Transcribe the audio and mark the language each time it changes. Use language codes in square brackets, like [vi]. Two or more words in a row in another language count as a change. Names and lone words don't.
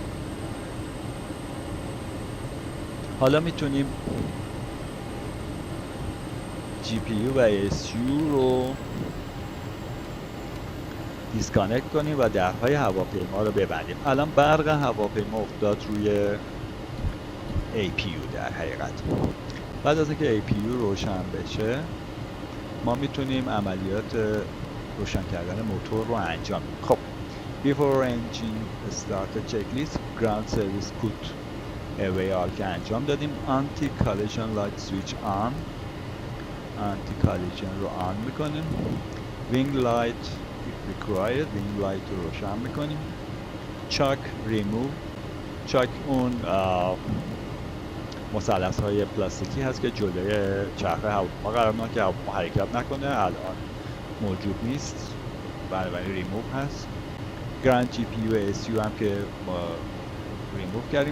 [fa] حالا میتونیم GPU و ASU رو دیسکانکت کنیم و درهای هواپیما رو ببندیم. الان برق هواپیما افتاد روی APU در حقیقت. بعد از اینکه APU روشن بشه ما میتونیم عملیات روشن کردن موتور رو انجام بدیم. [en] خب before engine start checklist ground service put away [fa] که انجام دادیم. [en] anti collision light switch on، anti collision [fa] رو آن میکنیم. [en] wing light required، wing light [fa] رو روشن میکنیم. [en] chock remove، [fa] chock اون مثلث های پلاستیکی هست که جلوی چرخه هواپیما قرار میدن که هواپیما حرکت نکنه. الان موجود نیست، بنابراین ریموو هست. گراند جی پی یو اس یو هم که ما ریموو کردیم.